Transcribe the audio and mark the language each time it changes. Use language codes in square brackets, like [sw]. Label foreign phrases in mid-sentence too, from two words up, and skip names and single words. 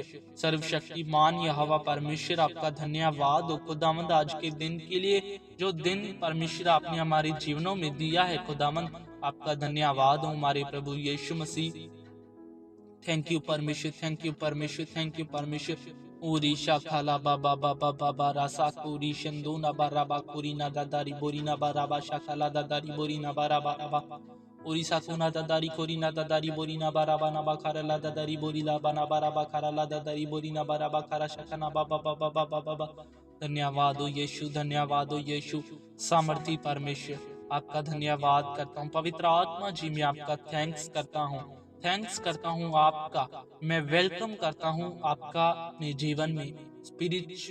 [hi] सर्वशक्तिमान यहोवा परमेश्वर, आपका धन्यवाद हो खुदावंद आज के दिन के लिए, जो दिन परमेश्वर आपने हमारे जीवनों में दिया है खुदावंद। आपका धन्यवाद हो हमारे प्रभु यीशु मसीह। [en] thank you [hi] परमेश्वर, [en] thank you [hi] परमेश्वर, [en] thank you [hi] परमेश्वर। ओरिशा खाला बाबा बाबा बाबा रासा कोरी शंदो ना बाराबा कोरी ना दादारी बोरी ना बाराबा शाखाला दादारी बोरी ना बाराबा राबा ओरिसा को ना दादारी कोरी ना दादारी बोरी ना बाराबा ना बाखारा ला दादारी बोरी ला बना बाराबा खारा ला दादारी बोरी ना बाराबा खारा शाखा ना बाबा बाबा बाबा बाबा। धन्यवाद हो यीशु, धन्यवाद हो यीशु। सामर्थी परमेश्वर, आपका धन्यवाद करता हूँ। पवित्र आत्मा जी, मैं आपका थैंक्स करता हूँ, थैंक्स करता हूँ आपका। मैं वेलकम करता हूँ आपका अपने जीवन में स्पिरिट।